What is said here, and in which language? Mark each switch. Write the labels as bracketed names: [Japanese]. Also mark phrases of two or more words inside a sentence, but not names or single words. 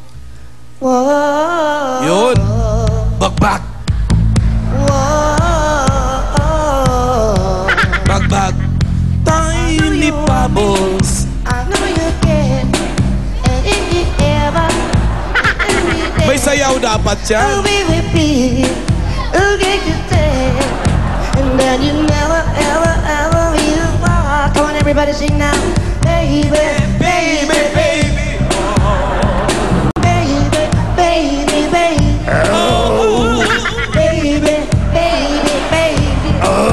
[Filipino] Yun. Bagbag. Bagbag. [English] Tiny bubbles. [Filipino] May sayaw dapat yan. [English] And then you never, ever, ever be apart. Come on, everybody sing now. Baby, baby, baby. Baby, baby, baby. Oh, baby, baby, baby.